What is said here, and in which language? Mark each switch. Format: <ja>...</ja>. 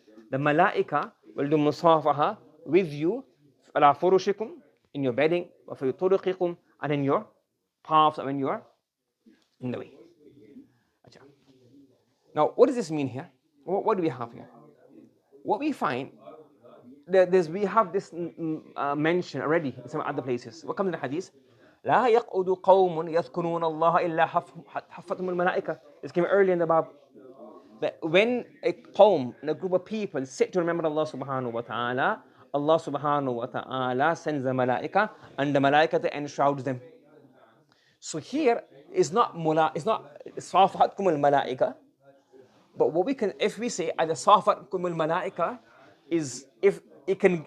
<en>The malaika will do musafaha with you</en> <ar>عَلَى فُرُشِكُمْ,</ar> <en>in your bedding,</en> <ar>وَفِي طُرِقِكُمْ,</ar> <en>and in your paths when you are in the way. Now, what does this mean here? What do we have here? What we find, we have this mention already in some other places. What comes in the hadith?</en> <ar>لا يقعد قوم يذكرون الله إلا حفتهم الملائكة.</ar> <en>This came early in the Bab. That when a qawm, a group of people sit to remember Allah subhanahu wa ta'ala, Allah subhanahu wa ta'ala sends the malaika and the malaika enshrouds them. So here is not</en> <ar>safatkum al malaika,</ar> <en>but what we can, if we say either safatkum al malaika is if it can.</en>